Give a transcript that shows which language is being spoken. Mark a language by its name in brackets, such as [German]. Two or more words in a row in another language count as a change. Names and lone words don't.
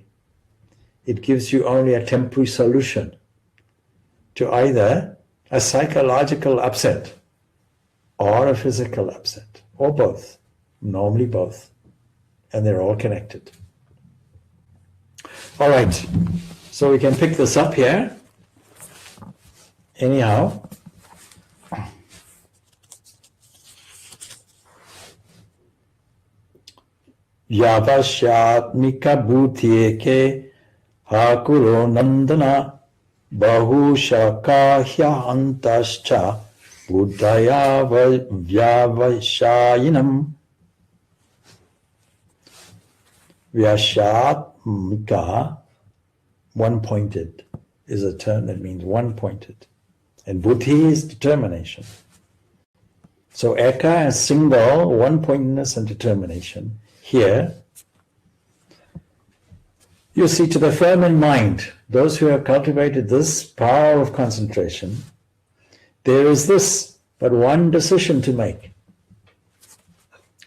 [English] It gives you only a temporary solution to either a psychological upset or a physical upset, or both, normally both, and they're all connected. All right, so we can pick this up here. Anyhow, [Sanskrit] Yavashyatmika bhutyeke hakuro nandana bahushakahya antascha buddhaya vyavashayinam. [English] Vyashyatmika, one-pointed, is a term that means one-pointed. And buddhi is determination. So eka is single, one-pointedness and determination. Here, you see, to the firm in mind, those who have cultivated this power of concentration, there is this but one decision to make.